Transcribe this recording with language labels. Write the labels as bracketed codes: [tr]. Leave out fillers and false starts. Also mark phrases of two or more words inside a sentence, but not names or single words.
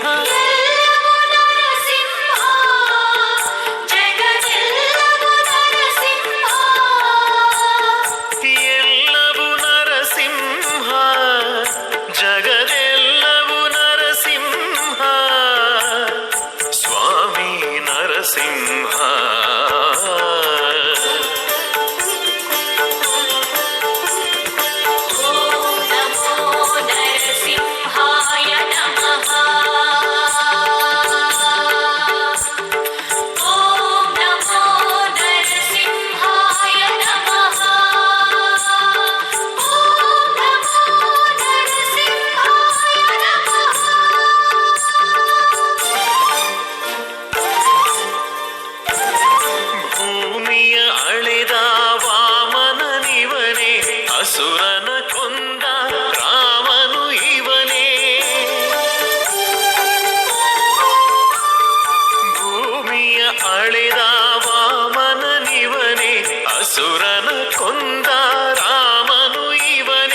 [kn] ಎಲ್ಲವೂ ನರಸಿಂಹ ಜಗವೆಲ್ಲವೂ ನರಸಿಂಹ ಎಲ್ಲವೂ ನರಸಿಂಹ ಜಗದೆಲ್ಲವೂ ನರಸಿಂಹ. ಸ್ವಾಮಿ ನರಸಿಂಹ. [sa] ಓಂ ನಮೋ ನರಸಿಂಹಾಯ ನಮಃ. ಓಂ ನಮೋ ನರಸಿಂಹಾಯ ನಮಃ. ಓಂ ನಮೋ ನರಸಿಂಹಾಯ ನಮಃ. [kn] ಭೂಮಿಯ ಅಳೆದ ವಾಮನನಿವನೇ ಅಸುರನ ಕೊಂದ ರಾಮನು ಇವನೇ. ಭೂಮಿಯ ಅಳೆದ ವಾಮನನಿವನೇ ಅಸುರನ ಕೊಂದ ರಾಮನು ಇವನೇ.